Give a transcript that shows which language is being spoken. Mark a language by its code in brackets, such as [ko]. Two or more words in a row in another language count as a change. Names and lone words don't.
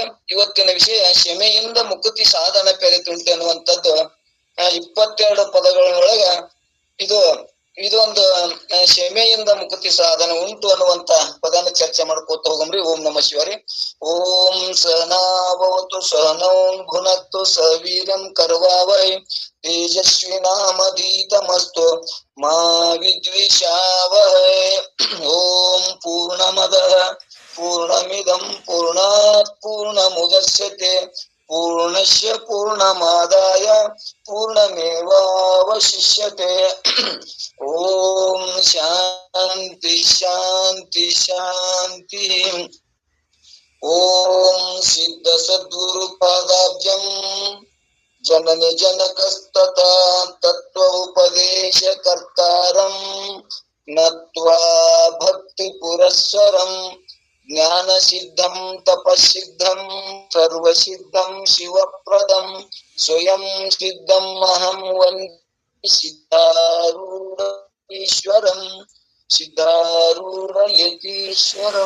[kn] ಇವತ್ತಿನ ವಿಷಯ ಕ್ಷಮೆಯಿಂದ ಮುಕುತಿ ಸಾಧನ ಪೆರೆತುಂಟೆ ಅನ್ನುವಂಥದ್ದು 22 ಪದಗಳೊಳಗ ಇದೊಂದು ಕ್ಷಮೆಯಿಂದ ಮುಕುತಿ ಸಾಧನ ಉಂಟು ಅನ್ನುವಂತ ಪದನ ಚರ್ಚೆ ಮಾಡ್ಕೋತ ಹೋಗಮ್ರಿ. [sa] ಓಂ ನಮ ಶಿವರೇ. ಓಂ ಸಹನಾವತು ಸಹನೌ ಭುನಕ್ತು ಸವೀರಂ ಕರ್ವಾವೈ ತೇಜಸ್ವಿನಾಮಧೀತಮಸ್ತು ಮಾ ವಿದ್ವಿಷಾವಹೈ. ಓಂ ಪೂರ್ಣಮದಃ ಪೂರ್ಣಮಿದಂ ಪೂರ್ಣಾತ್ ಪೂರ್ಣಮುದಚ್ಯತೆ ಪೂರ್ಣಸ್ಯ ಪೂರ್ಣಮಾದಾಯ ಪೂರ್ಣಮೇವಾವಶಿಷ್ಯತೆ. ಓಂ ಶಾಂತಿ ಶಾಂತಿ ಶಾಂತಿ. ಓಂ ಸಿದ್ಧ ಸದ್ಗುರು ಪಾದಾಬ್ಜಂ ಜನನಿ ಜನಕಸ್ತತಾ ತತ್ವ ಉಪದೇಶ ಕರ್ತಾರಂ ನತ್ವಾ ಭಕ್ತಿ ಪುರಸ್ಸರಂ ಜ್ಞಾನ ಸಿದ್ಧಂ ತಪಸ್ಸಿದ್ಧಂ ಸರ್ವಸಿದ್ಧಂ ಶಿವಪ್ರದಂ ಸ್ವಯಂ ಸಿದ್ಧಂ ಅಹಂ ವಂದೇ ಸಿದ್ಧಾರೂಢ ಈಶ್ವರಂ ಸಿದ್ಧಾರೂಢ ಯತೀಶ್ವರಂ.